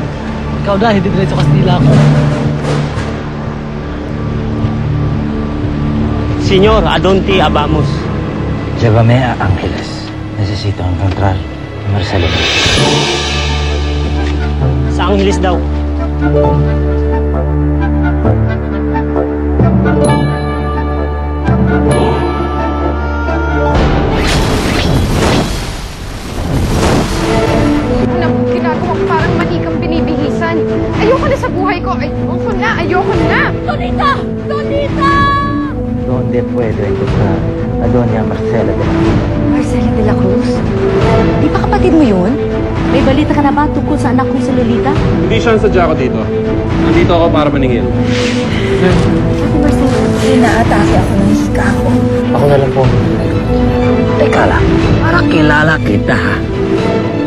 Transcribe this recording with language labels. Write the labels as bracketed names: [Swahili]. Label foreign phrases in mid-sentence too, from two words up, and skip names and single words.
[Filipino] Ikaw na, hindi diretso Kastila ako. [Spanish] Senyor, ¿a dónde vamos? Llévame a Ángeles. Necesito encontrar a Marcelo. [Filipino] Sa Angeles daw. Parang manikang binibihisan. Ayoko na sa buhay ko. Ayoko na. Ayoko na. Donita! Donita! [Spanish] ¿Dónde puedo encontrar a Doña Marcela de la Cruz? [Filipino] Marcela de la Cruz? Di ba kapatid mo yun? May balita ka na ba tungkol sa anak ko si Lolita? Hindi siya nasadya ako dito. Nandito ako para maningil. Ate Marcela, inaatake ako ng hika ako. Ako na lang po. Teka lang, parang kilala kita ha.